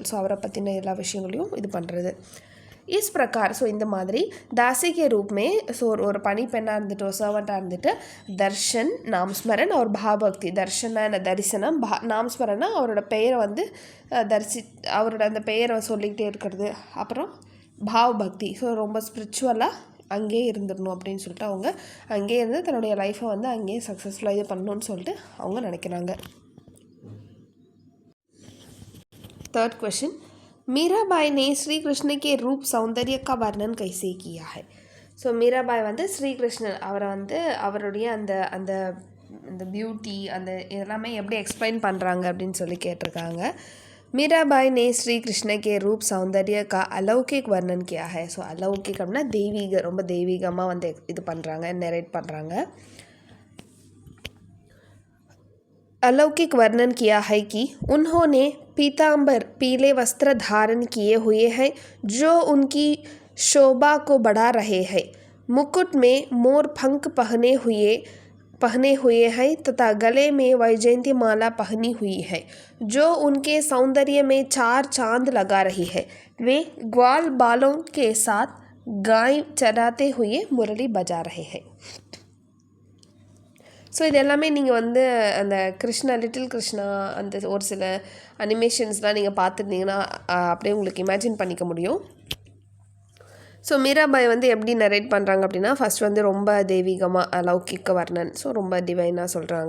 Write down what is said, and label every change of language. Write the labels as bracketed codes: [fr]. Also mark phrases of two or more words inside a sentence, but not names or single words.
[ta] ஸோ அவரை பற்றின எல்லா விஷயங்களையும் இது பண்ணுறது. [hi] इस प्रकार [ta] ஸோ இந்த மாதிரி [hi] दासी के रूप में [ta] ஸோ ஒரு பணி பெண்ணாக இருந்துட்டு ஒரு சர்வெண்ட்டாக இருந்துட்டு [hi] दर्शन नामस्मरण [ta] அவர் பாபக்தி தர்ஷனா என்ன தரிசனம் நாம்ஸ்மரனா அவரோட பெயரை வந்து அவரோட அந்த பெயரை சொல்லிக்கிட்டே இருக்கிறது. அப்புறம் [hi] भाव भक्ति [ta] ஸோ ரொம்ப ஸ்பிரிச்சுவலாக அங்கேயே இருந்துடணும் அப்படின்னு சொல்லிட்டு அவங்க அங்கேயே இருந்து தன்னுடைய லைஃப்பை வந்து அங்கேயே சக்ஸஸ்ஃபுல்லாக இது பண்ணணும்னு சொல்லிட்டு அவங்க நினைக்கிறாங்க. [hi] 3rd क्वेश्चन मीराबाई ने श्री कृष्ण के रूप सौंदर्य का वर्णन कैसे किया है. [ta] ஸோ மீராபாய் வந்து ஸ்ரீகிருஷ்ணன் அவரை வந்து அவருடைய அந்த அந்த அந்த பியூட்டி அந்த எல்லாமே எப்படி எக்ஸ்பிளைன் பண்ணுறாங்க அப்படின்னு சொல்லி கேட்டிருக்காங்க. [hi] मीराबाई ने श्री कृष्ण के रूप सौंदर्य का अलौकिक वर्णन किया है. [ta] ஸோ अलौकिक அப்படின்னா தெய்வீக ரொம்ப தெய்வீகமாக வந்து இது பண்ணுறாங்க நரேட் பண்ணுறாங்க. [hi] अलौकिक वर्णन किया है कि उन्होंने पीताम्बर पीले वस्त्र धारण किए हुए हैं जो उनकी शोभा को बढ़ा रहे हैं. मुकुट में मोर पंख पहने हुए हैं तथा गले में वैजयंती माला पहनी हुई है जो उनके सौंदर्य में 4 चांद लगा रही है. वे ग्वाल बालों के साथ गाय चराते हुए मुरली बजा रहे हैं. [ta] ஸோ இது எல்லாமே நீங்கள் வந்து அந்த கிருஷ்ணா லிட்டில் கிருஷ்ணா அந்த ஒரு சில அனிமேஷன்ஸ்லாம் நீங்கள் பார்த்துருந்தீங்கன்னா அப்படியே உங்களுக்கு இமேஜின் பண்ணிக்க முடியும். ஸோ மீராபாய் வந்து எப்படி நரேட் பண்ணுறாங்க அப்படின்னா ஃபஸ்ட் வந்து ரொம்ப தெய்வீகமாக [hi] लौकिक वर्णन [ta] ஸோ ரொம்ப டிவைனாக சொல்கிறாங்க.